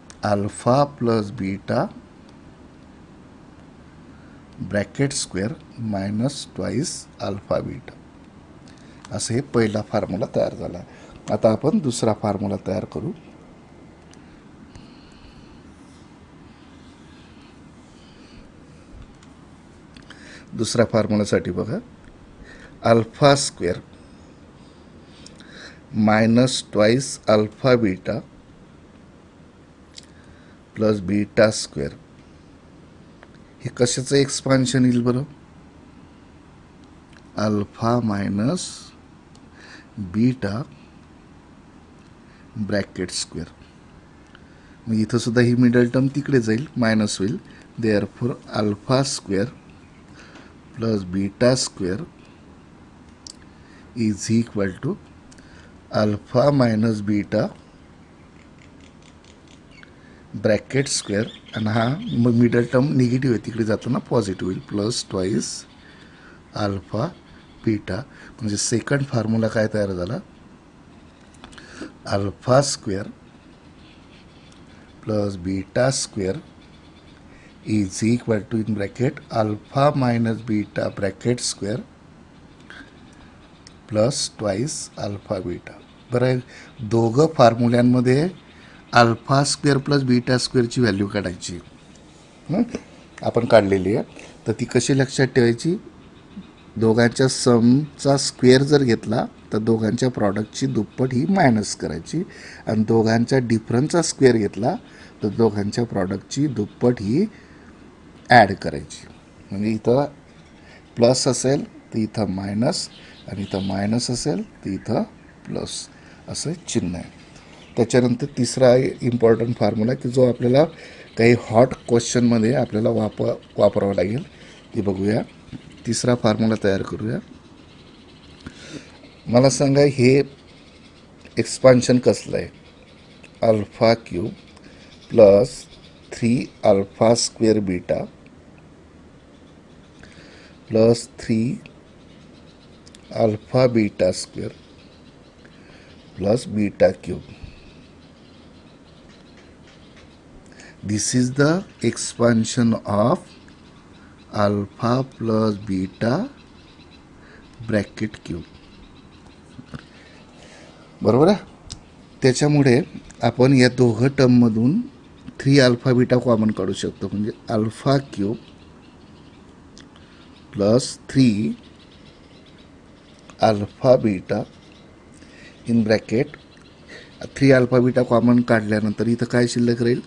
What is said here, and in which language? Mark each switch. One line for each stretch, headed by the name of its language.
English: Alpha plus beta bracket square minus twice alpha beta.
Marathi: असं हे पहिला फॉर्म्युला तयार झाला. आता आपण दुसरा फॉर्म्युला तयार करू. दुसऱ्या फॉर्म्युलासाठी बघा,
English: Alpha square minus twice alpha beta plus beta square.
Marathi: हे कशाचं एक्सपान्शन येईल बरं?
English: Alpha minus beta bracket square.
Marathi: मग इथं सुद्धा ही मिडल टर्म तिकडे जाईल, मायनस होईल.
English: Therefore alpha square plus beta square is equal to alpha minus beta bracket square.
Marathi: आणि हा मग मिडल टर्म निगेटिव्ह आहे, तिकडे जाताना पॉझिटिव्ह होईल,
English: Plus twice alpha beta.
Marathi: म्हणजे सेकंड फॉर्म्युला काय तयार झाला?
English: Alpha square plus beta square is equal to in bracket alpha minus beta bracket square plus twice alpha beta.
Marathi: बरं आहे, दोघं फॉर्म्युल्यांमध्ये alpha square plus beta स्क्वेअरची value काढायची. आपण काढलेली आहे, तर ती कशी लक्षात ठेवायची? दोघांच्या समचा स्क्वेअर जर घेतला तर दोघांच्या प्रॉडक्टची दुप्पट ही मायनस करायची, आणि दोघांच्या डिफरन्सचा स्क्वेअर घेतला तर दोघांच्या प्रॉडक्टची दुप्पट ही ॲड करायची. म्हणजे इथं प्लस असेल तर इथं मायनस, आणि इथं मायनस असेल तर इथं प्लस, असं चिन्ह आहे. त्याच्यानंतर तिसरा इम्पॉर्टंट फॉर्म्युला की जो आपल्याला काही हॉट क्वेश्चनमध्ये आपल्याला वापरावा लागेल, ते बघूया. तिसरा फॉर्म्युला तयार करूया. मला सांगा हे एक्सपान्शन कसलं आहे?
English: Alpha cube plus 3 alpha square beta plus 3 alpha beta square plus beta cube. This is the expansion of alpha plus beta bracket cube.
Marathi: बरोबर आहे. त्याच्यामुळे आपण या दोघं टर्ममधून 3 अल्फा बीटा कॉमन काढू शकतो. म्हणजे
English: alpha cube plus 3 alpha beta
Marathi: in bracket 3 alpha beta common काढल्यानंतर इथं काय शिल्लक राहील?